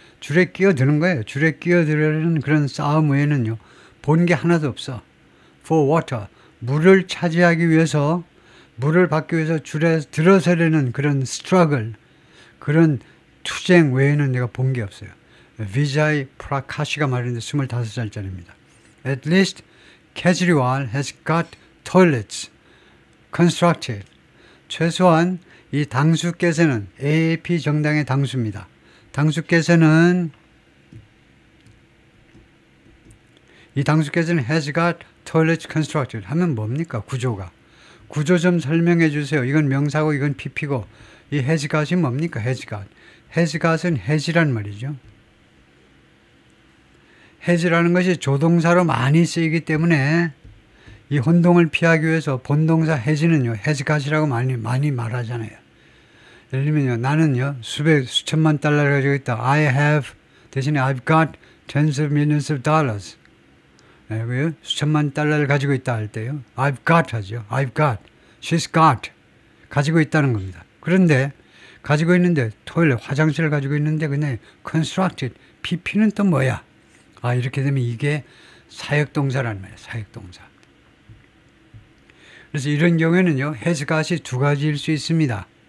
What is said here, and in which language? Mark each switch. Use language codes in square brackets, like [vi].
[ko] 줄에 끼어드는 거예요. 줄에 끼어들려는 그런 싸움 외에는요 본 게 하나도 없어. [en] for water, [ko] 물을 차지하기 위해서, 물을 받기 위해서 줄에 들어서려는 그런 struggle, 그런 투쟁 외에는 내가 본 게 없어요. 비자이 프라카시가 말했는데 25살짜리입니다. [en] At least Kejriwal has got toilets constructed. [ko] 최소한 이 당수께서는, AAP 정당의 당수입니다. 당수께서는, 이 당수께서는 [en] has got toilets constructed [ko] 하면 뭡니까? 구조가. 구조 좀 설명해 주세요. 이건 명사고 이건 PP고, 이 has got이 뭡니까? has got. has got은 has이란 말이죠. has라는 것이 조동사로 많이 쓰이기 때문에 이 혼동을 피하기 위해서 본동사 has는요 has got이라고 많이 말하잖아요. 예를 들면요, 나는요 수천만 달러를 가지고 있다. [en] I have 대신에 I've got tens of millions of dollars. [ko] 네, 수천만 달러를 가지고 있다 할 때요 I've got 하죠. [en] I've got, she's got, [ko] 가지고 있다는 겁니다. 그런데 가지고 있는데, 토일렛, 화장실을 가지고 있는데 그냥 constructed, PP는 또 뭐야? 이렇게 되면 이게 사역동사란 말이에요. 사역동사. 그래서 이런 경우에는요 has got이 두 가지일 수 있습니다.